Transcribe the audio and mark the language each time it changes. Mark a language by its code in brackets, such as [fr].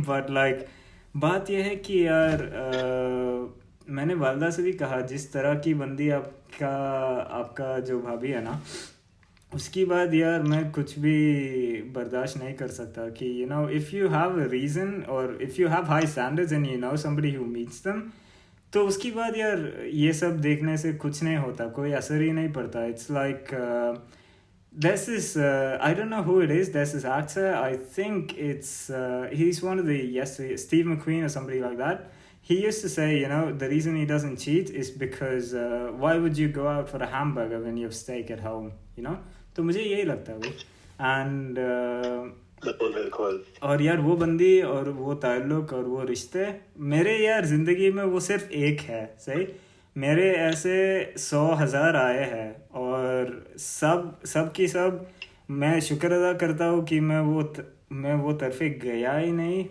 [hi] But like बात यह है कि यार मैंने वालदा से भी कहा, जिस तरह की बंदी आपका जो भाभी है ना, उसकी बाद यार मैं कुछ भी बर्दाश्त नहीं कर सकता. [en] कि you know if you have a reason, और if you have high standards and you know somebody who meets them, [hi] तो उसकी बाद यार ये सब देखने से कुछ नहीं होता, कोई असर ही नहीं पड़ता. [en] It's like there's this I don't know who it is. There's this actor, I think it's he's one of the, yes, Steve McQueen or somebody like that. He used to say, you know, the reason he doesn't cheat is because why would you go out for a hamburger when you have steak at home, you know. [hi] तो मुझे यही लगता है भाई. And बिल्कुल. और यार वो बंदी और वो ताल्लुक और वो रिश्ते मेरे यार ज़िंदगी में वो सिर्फ एक है. सही, मेरे ऐसे 100,000 आए हैं, और सब की सब मैं शुक्र अदा करता हूँ कि मैं वो तरफे गया ही नहीं.